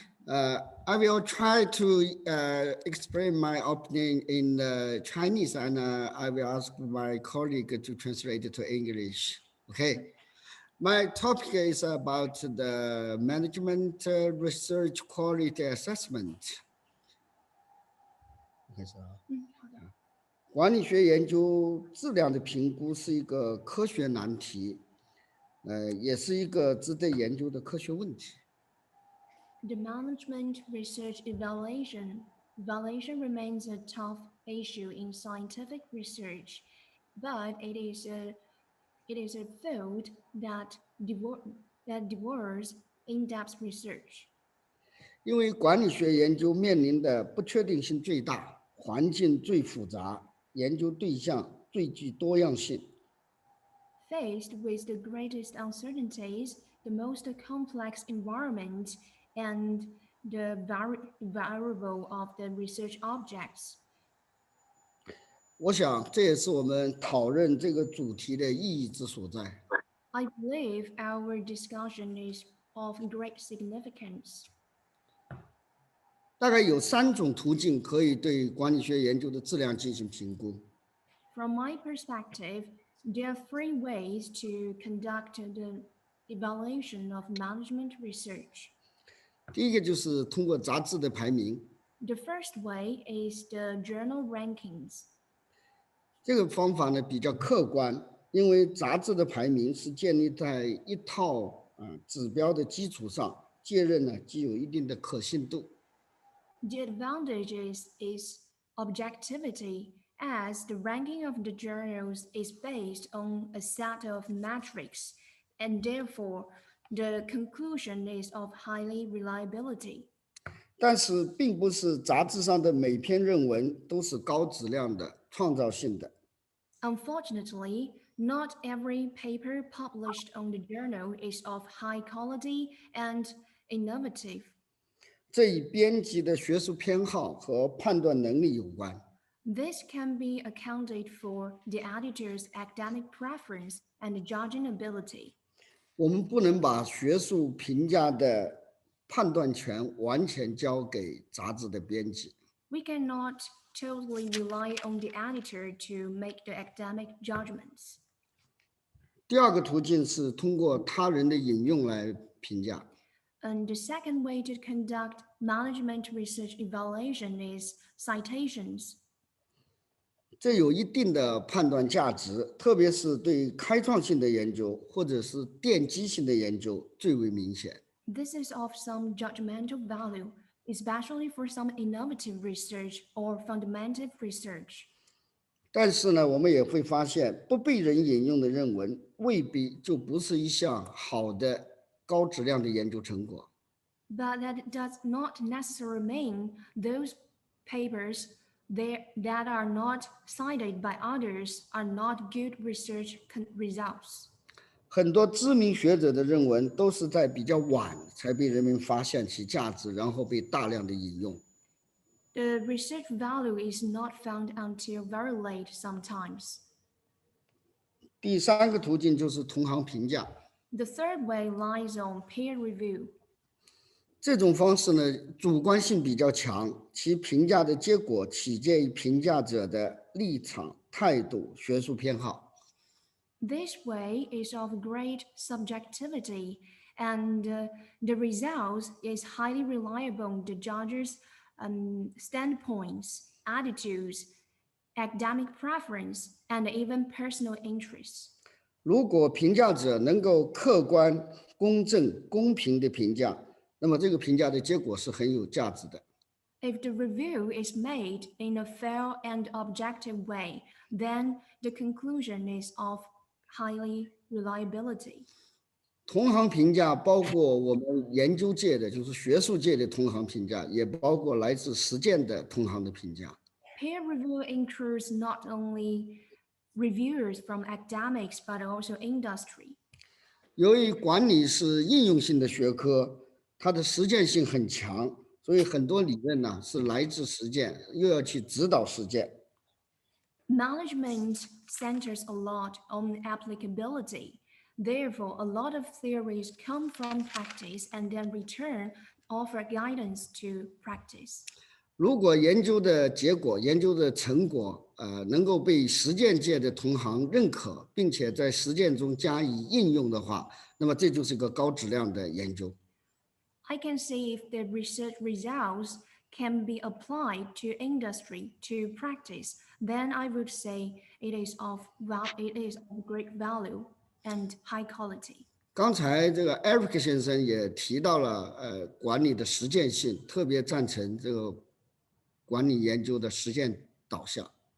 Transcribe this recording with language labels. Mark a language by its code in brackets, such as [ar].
[en] I will try to explain my opening in Chinese, and I will ask my colleague to translate it to English. Okay. My topic is about the management research quality assessment. [zh] 管理学研究质量的评估是一个科学难题，也是一个值得研究的科学问题。 [en] The management research evaluation remains a tough issue in scientific research, but it is a field that devours in-depth research. [zh] 因为管理学研究面临的不确定性最大，环境最复杂，研究对象最具多样性。 [en] Faced with the greatest uncertainties, the most complex environment, and the variable of the research objects. [zh] 我想这也是我们讨论这个主题的意义之所在。 [en] I believe our discussion is of great significance. [zh] 大概有3种途径可以对管理学研究的质量进行评估。 [en] From my perspective, there are 3 ways to conduct the evaluation of management research. [zh] 第一个就是通过杂志的排名， [en] The first way is the journal rankings. [zh] 这个方法呢比较客观，因为杂志的排名是建立在一套指标的基础上，介认呢具有一定的可信度。 [en] The advantage is objectivity, as the ranking of the journals is based on a set of metrics, and therefore the conclusion is of highly reliability. [zh] 但是并不是杂志上的每篇论文都是高质量的、创造性的。 [en] Unfortunately, not every paper published on the journal is of high quality and innovative. [zh] 这与编辑的学术偏好和判断能力有关。 [en] This can be accounted for the editor's academic preference and judging ability. [zh] 我们不能把学术评价的判断权完全交给杂志的编辑。 [en] We cannot totally rely on the editor to make the academic judgments. [zh] 第二个途径是通过他人的引用来评价。 [en] And the second way to conduct management research evaluation is citations. [zh] 这有一定的判断价值，特别是对开创性的研究或者是奠基性的研究最为明显。 [en] This is of some judgmental value, especially for some innovative research or fundamental research. [zh] 但是呢，我们也会发现，不被人引用的论文未必就不是一项好的高质量的研究成果。 [en] But that does not necessarily mean those papers that are not cited by others are not good research results. [zh] 很多知名学者的论文都是在比较晚才被人们发现其价值，然后被大量的引用。 [en] The research value is not found until very late sometimes. [zh] 第三个途径就是同行评价， [en] The third way lies on peer review. [zh] 这种方式呢，主观性比较强，其评价的结果取决于评价者的立场、态度、学术偏好。 [en] This way is of great subjectivity, and the result is highly reliable on the judges' standpoints, attitudes, academic preference, and even personal interests. [zh] 如果评价者能够客观、公正、公平的评价，那么这个评价的结果是很有价值的。 [en] If the review is made in a fair and objective way, then the conclusion is of highly reliability. [zh] 同行评价包括我们研究界的，就是学术界的同行评价，也包括来自实践的同行的评价。 [en] Peer review includes not only reviewers from academics but also industry. [zh] 由于管理是应用性的学科，它的实践性很强，所以很多理论呢是来自实践，又要去指导实践。 [en] Management centers a lot on applicability. Therefore, a lot of theories come from practice and then return offer guidance to practice. [zh] 如果研究的结果、研究的成果，能够被实践界的同行认可，并且在实践中加以应用的话，那么这就是个高质量的研究。 [en] I can see if the research results can be applied to industry, to practice, then I would say it is of great value and high quality. [zh] 刚才这个 Eric 先生也提到了，管理的实践性，特别赞成这个管理研究的实践导向。